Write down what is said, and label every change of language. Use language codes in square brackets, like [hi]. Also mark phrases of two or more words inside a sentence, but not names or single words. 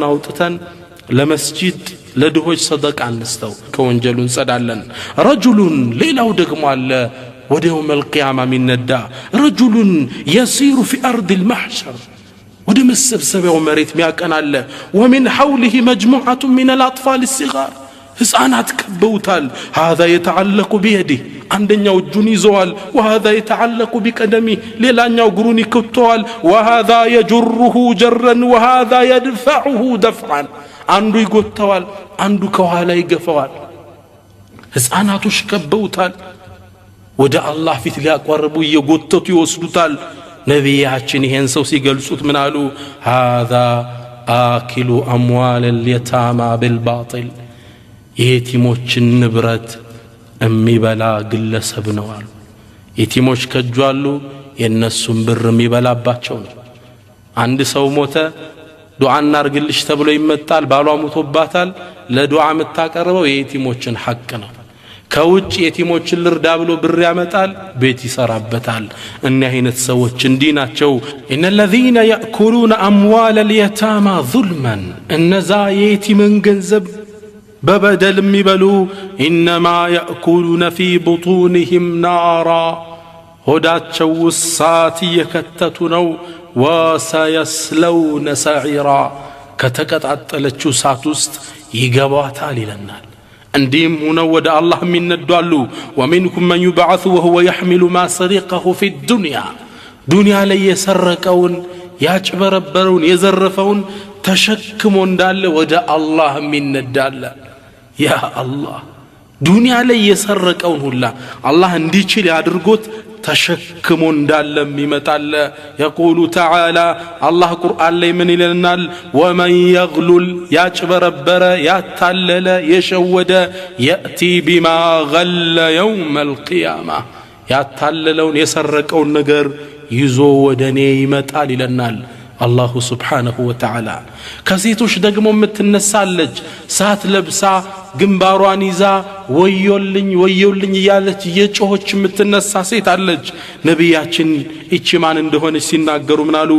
[am] አውጥተን ለመስጂድ ለድሆች ሰደቃ እንስተው ከወንጀሉ እንጸዳለን። ረጁሉን ሌላው ደግሞ አለ ወደ [ar] يوم القيامة [am] የሚነዳ [ar] رجل يسير في أرض المحشر [am] ወደ መሰብሰቢያው መሬት ሚያቀናለ [ar] ومن حوله مجموعة من الأطفال الصغار [am] ሕፃናት ከበውታል። [ar] هذا يتعلق بيده [am] አንደኛው እጁን ይዘዋል። [ar] وهذا يتعلق بقدمه [am] ሌላኛው እግሩን ይከተዋል። [ar] وهذا يجره جرا وهذا يدفعه دفعا [am] አንዱ ይጎተዋል አንዱ ከኋላ ይገፋዋል። ሕፃናቶች ከበውታል። ወደ አላህ ፊት ሊያቀርቡ እየጎተቱ ይወስዱታል። ነቢያችን ይሄን ሰው ሲገልጹት ምን አሉ? [ar] هذا آكل أموال اليتامى بالباطل [am] የቲሞችን ንብረት የሚበላ ግለሰብ ነው አሉ። የቲሞች ከጇሉ የነሱን ብር የሚበላባቸው ነው። አንድ ሰው ሞተ፣ ዱዓ እናርግልሽ ተብሎ ይመጣል። ባሏ ሞቶባታል። ለዱዓ የምታቀርበው የቲሞችን ሐቅ ነው። ከውጭ የቲሞችን ልርዳ ብሎ ብር ያመጣል፣ ቤት ይሰራበታል። እኛ አይነት ሰዎች እንዲህ ናቸው። [ar] إن الذين يأكلون أموال اليتامى ظلما [am] እነዛ የቲምን ገንዘብ በበደል የሚበሉ [ar] إنما يأكلون في بطونهم نارا [am] ሆዳቸው እሳት እየከተቱ ነው። [ar] وسيصلون سعيرا [am] ከተቀጣጠለችው እሳት ውስጥ ይገባታል ይለናል። እንዲህም ሆነው ወደ አላህ የሚነዷሉ። [ar] ومنكم من يبعث وهو يحمل ما سرقه في الدنيا [am] ዱንያ ላይ የሰረቀውን ያጭበረበረውን የዘረፈውን ተሸክሞ እንዳለ ወደ አላህ የሚነዳለ። ያ አላህ ዱንያ ላይ የሰረቀውን ሁላ አላህ እንዲችል ያድርጎት ተሸክሞ እንዳለ የሚመጣለ። [ar] يقول تعالى الله [am] ቁርአን ላይ ምን ይለናል? [ar] ومن يغلل [am] ያጭበረበረ ያታለለ የሸወደ [ar] يأتي بما غل يوم القيامة [am] ያታለለውን የሰረቀውን ነገር ይዞ ወደኔ ይመጣል ይለናል [ar] الله سبحانه وتعالى። [am] ከሴቶች ደግሞ የምትነሳለች ሳት ለብሳ ግንባሯን ይዛ ወዮልኝ ወዮልኝ እያለች የጮኸች የምትነሳ ሴት አለች። ነቢያችን እቺ ማን እንደሆነች ሲናገሩ ምን አሉ?